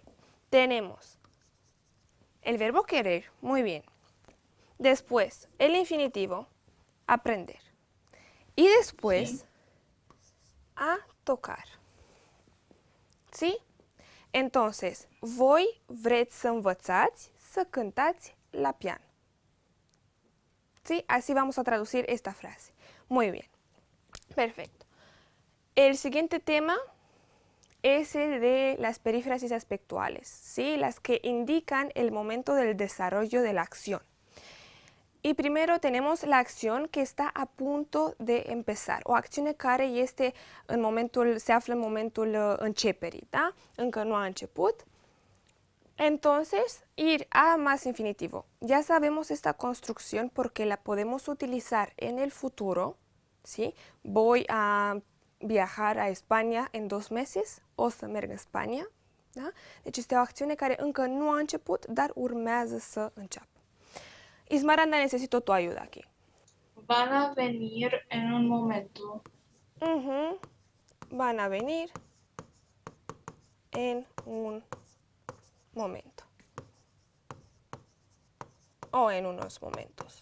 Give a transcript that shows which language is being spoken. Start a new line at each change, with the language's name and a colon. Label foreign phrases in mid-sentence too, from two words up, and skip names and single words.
Spanish: Tenemos el verbo querer, muy bien. Después, el infinitivo, aprender. Y Sí. después, a tocar. ¿Sí? Entonces,
Romanian: voi vreți să învățați să cântați la pian.
Spanish: ¿Sí? Así vamos a traducir esta frase. Muy bien. Perfecto. El siguiente tema es el de las perífrasis aspectuales, ¿sí? Las que indican el momento del desarrollo de la acción. Y primero tenemos la acción que está a punto de empezar,
Romanian: o acțiune care este se află în momentul începerii, da? Încă nu a început.
Spanish: Entonces, ir a más infinitivo. Ya sabemos esta construcción porque la podemos utilizar en el futuro, ¿sí? Voy a viajar a España en 2 meses,
Romanian: o să merg în Spania, da? Deci este o acțiune care încă nu a început, dar urmează să înceapă.
Spanish: Ismaranda, necesito tu ayuda aquí. Van a venir en un momento. Van a venir en un momento. O en unos momentos.